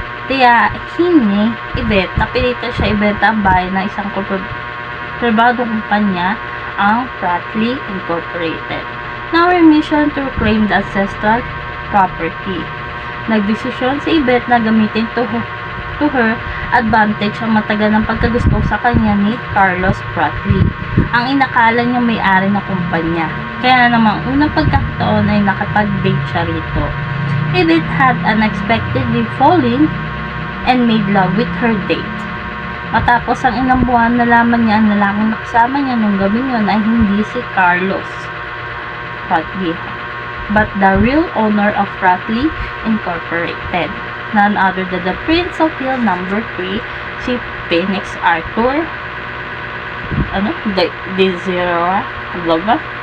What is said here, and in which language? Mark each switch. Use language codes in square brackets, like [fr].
[tl] Tiyahin ni Yvette, napilitan siya ibenta ang bahay ng isang pribadong kumpanya, ang Pratley Incorporated. [en] Now, her mission to reclaim the ancestral property. [tl] Nagdesisyon si Yvette na gamitin [en] to her advantage [tl] ang matagal ng pagkagusto sa kanya ni Carlos Pratley, ang inakala niya may-ari na kumpanya. Kaya namang unang pagkakataon ay nakapag-date siya rito. [en] Yvette had unexpectedly fallen and made love with her date. [tl] Matapos ang ilang buwan, nalaman niya ang lalaking nakasama niya nung gabing yun ay hindi si Carlos Pratley, [en] but the real owner of Pratley Incorporated, none other than the Prince of Hill number 3, [tl] si Phoenix Arthur Desira Globa.